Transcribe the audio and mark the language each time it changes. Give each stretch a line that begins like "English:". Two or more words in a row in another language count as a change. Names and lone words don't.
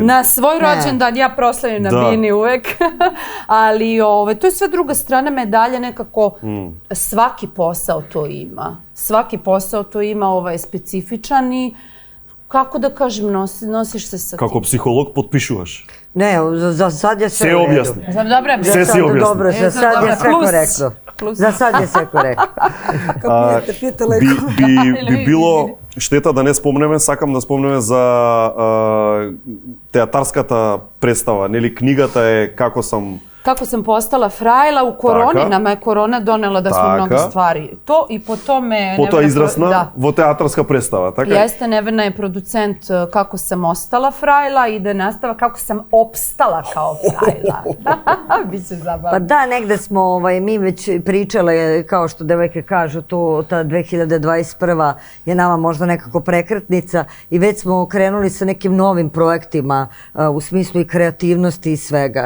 Serbian: Na svoj rođendan, ja proslavim na bini uvek. Ali to je sve druga strana medalje, nekako svaki posao to ima. Svaki posao to ima, je specifičan i kako da kažem, nosiš se sa tim.
Macedonian: Како психолог потпишуваш?
Serbian: Ne, za sad je sve u redu. Objasni. Sve si objasni. Dobro, za sad je sve korektno. Za sad je sve korektno.
Macedonian: Би било штета да не спомнеме, сакам да спомнеме за театарската представа, нели книгата е
Serbian: Kako sam postala frajla u koroni, nama je korona donela da smo mnogo stvari. To i po tome...
Macedonian: Потоа израсна во театарска представа, така?
Serbian: Jeste, Nevena je producent Kako sam ostala frajla i da nastava Kako sam opstala kao frajla. Biće zabavno. Pa da, negde smo mi već pričale, kao što devojke kažu, ta 2021. je nama možda nekako prekretnica i već smo krenuli sa nekim novim projektima u smislu i kreativnosti i svega.